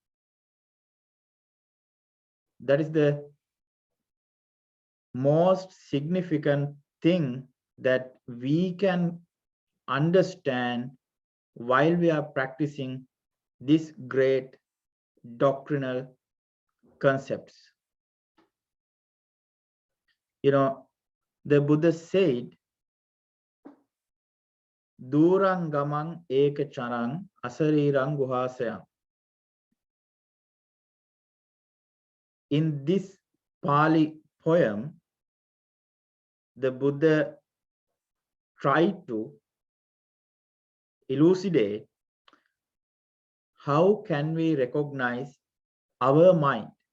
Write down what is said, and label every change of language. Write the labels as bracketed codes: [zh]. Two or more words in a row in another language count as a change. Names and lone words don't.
[en] That is the most significant thing that we can understand while we are practicing these great doctrinal concepts. The Buddha said, [pi] Durangamang ekacharang asarirang guhasayang. [en] In this Pali poem, the Buddha tried to elucidate how can we recognize our mind.